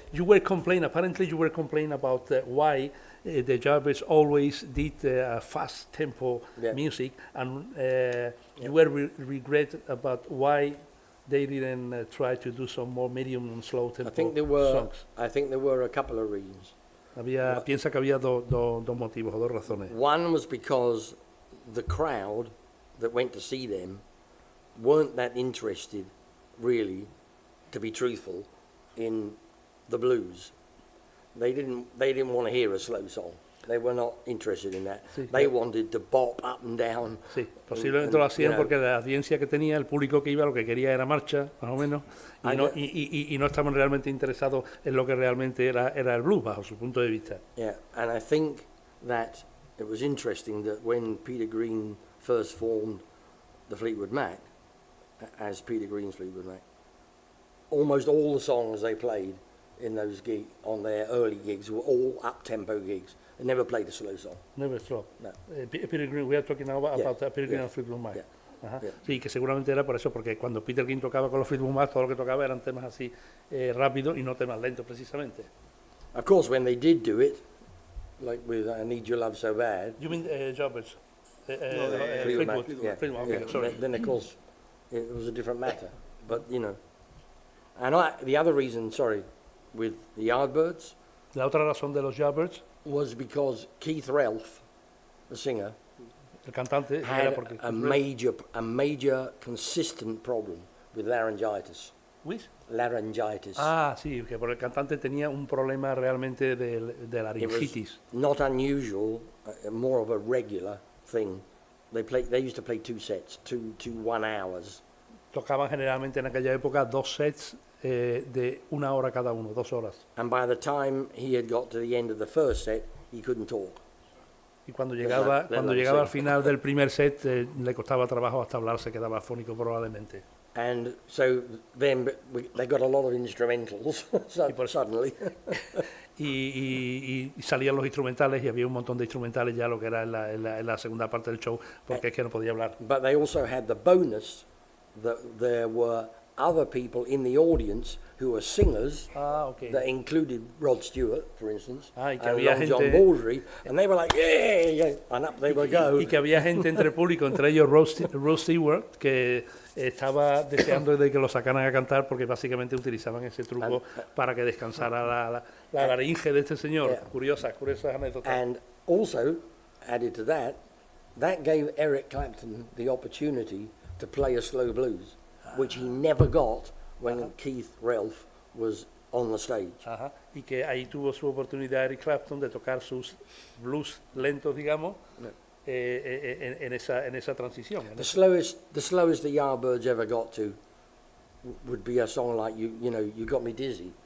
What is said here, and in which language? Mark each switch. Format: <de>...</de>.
<en>You were complaining, apparently you were complaining about why the Yardbirds always did fast tempo music, and you were regret about why they didn't try to do some more medium and slow tempo I think there were a couple of reasons.</en> <es>Piensa que había dos motivos o dos razones.</es> <en>One was because the crowd that went to see them weren't that interested, really, to be truthful, in the blues. They didn't want to hear a slow song. They were not interested in that.</en> <es>Sí,</es> <en>they wanted to bop up and down.</en> <es>Sí, posiblemente lo hacían porque la audiencia que tenía, el público que iba, lo que quería era marcha, más o menos, y no estaban realmente interesados en lo que realmente era el blues, bajo su punto de vista.</es> <en>Yeah, and I think that it was interesting that when Peter Green first formed the Fleetwood Mac, as Peter Green's Fleetwood Mac, almost all the songs they played in those gigs, on their early gigs, were all up-tempo gigs. They never played a slow song. Never slow. No. Peter Green, we are talking now about Peter Green and Fleetwood Mac. Yeah. Ajá. Yeah.</en> <es>Sí, que seguramente era por eso, porque cuando Peter Green tocaba con los Fleetwood Mac, todo lo que tocaba eran temas así rápidos y no temas lentos precisamente.</es> <en>Of course, when they did do it, like with I Need Your Love So Bad, You mean Jobbers? Fleetwood Mac, yeah, Fleetwood, okay, yeah. sorry. Then of course it was a different matter. But you know, and the other reason, sorry, with the Yardbirds</en> <es>La otra razón de los Jobbers,</es> <en>was because Keith Relf, the singer,</en> <es>el cantante, era</es> <en>had</en> <es>porque</es> <en>a major consistent problem with laryngitis. Which? Laryngitis.</en> <es>Ah, sí, que por el cantante tenía un problema realmente de laringitis.</es> <en>Not unusual, more of a regular thing. They used to play 2 sets, two 1 hours.</en> <es>Tocaban generalmente en aquella época 2 sets de 1 hora cada uno, 2 horas.</es> <en>And by the time he had got to the end of the first set, he couldn't talk.</en> <es>Y cuando llegaba al final del primer set le costaba trabajo hasta hablar, se quedaba afónico probablemente.</es> <en>And so then they got a lot of instrumentals suddenly.</en> <es>y salían los instrumentales y había un montón de instrumentales ya lo que era en la segunda parte del show, porque es que no podía hablar.</es> <en>But they also had the bonus that there were other people in the audience who were singers, that included Rod Stewart, for instance,</en> <es>y que</es> <en>and</en> <es>había</es> <en>Long John</en> <es>gente,</es> <en>Baldry, and they were like, yeah, yeah, and up they would go.</en> <es>Y que había gente entre el público, entre ellos Rod Stewart, que estaba deseando de que lo sacaran a cantar porque básicamente utilizaban ese truco para que descansara la laringe de este señor. Yeah. Curiosas anécdotas.</es> <en>And also, added to that gave Eric Clapton the opportunity to play a slow blues, which he never got when Keith Relf was on the stage. Ajá.</en> <es>Y que ahí tuvo su oportunidad Eric Clapton de tocar sus blues lentos, digamos, en esa transición.</es> <en>The slowest the Yardbirds ever got to would be a song like You Got Me Dizzy.</en>